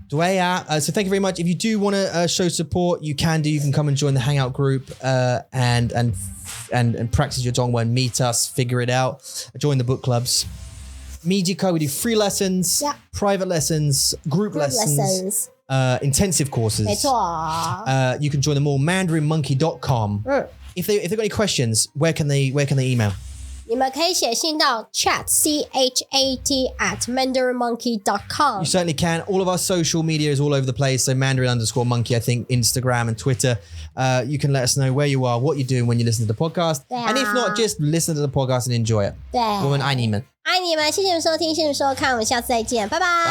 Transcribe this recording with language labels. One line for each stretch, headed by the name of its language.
English: So thank you very much. If you do want to show support, you can do. You can come and join the Hangout group and practice your Dongwen, meet us, figure it out, join the book clubs. Mijiko, we do free lessons, private lessons, group lessons. Intensive courses.
Chinese: 没错
English: You can join them all, mandarinmonkey.com. If they've got any questions, where can they email?
Chinese: 你们可以写信到 chat@mandarinmonkey.com.
English: You certainly can. All of our social media is all over the place. So Mandarin_monkey, I think, Instagram and Twitter. You can let us know where you are, what you're doing when you listen to the podcast. And if not, just listen to the podcast and enjoy it.
Chinese: 对，我们爱你们。爱你们，谢谢你们收听，谢谢你们收看，我们下次再见，拜拜。